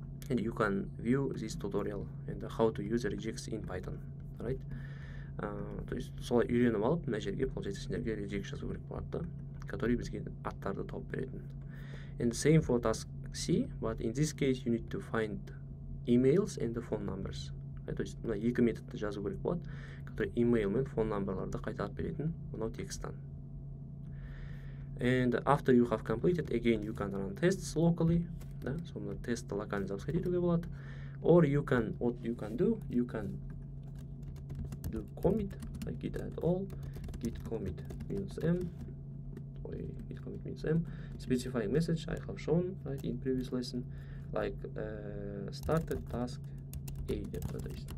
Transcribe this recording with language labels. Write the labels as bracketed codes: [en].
[en] And you can view this tutorial and how to use regex in Python, right? [kk] То есть солай үйреніп алып, мына жерге получается сендерге regex жазу керек болады да, который бізге аттарды тауып беретін. [en] And same for task C, but in this case you need to find emails and the phone numbers. [kk] То есть мына екі методты жазу керек болады, который email мен phone numberларды қайтарып беретін мынау тексттан. [en] And after you have completed, again you can run tests locally. Да? So мына тестті локально запускать етуге болады. Or you can, what you can do commit, like git add all, git commit means m, git commit means m, specifying message I have shown, right, in previous lesson, like started task A деп атайсың.